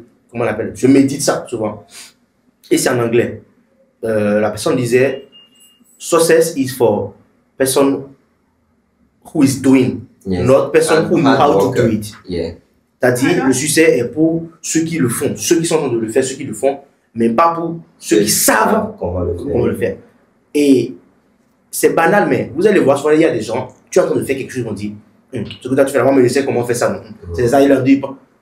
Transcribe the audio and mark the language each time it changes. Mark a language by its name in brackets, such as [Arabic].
[French] comment on l'appelle, je médite ça souvent. Et c'est en anglais. La personne disait, [English] success is for person who is doing, not person who know how to do it. [French] C'est-à-dire, le succès est pour ceux qui le font, ceux qui sont en train de le faire, ceux qui le font, mais pas pour ceux qui savent comment le faire. Et c'est banal, mais vous allez voir, souvent il y a des gens, tu es en train de faire quelque chose, on dit, ce que tu fais là, mais je sais comment on fait ça. C'est ça, il leur dit pas.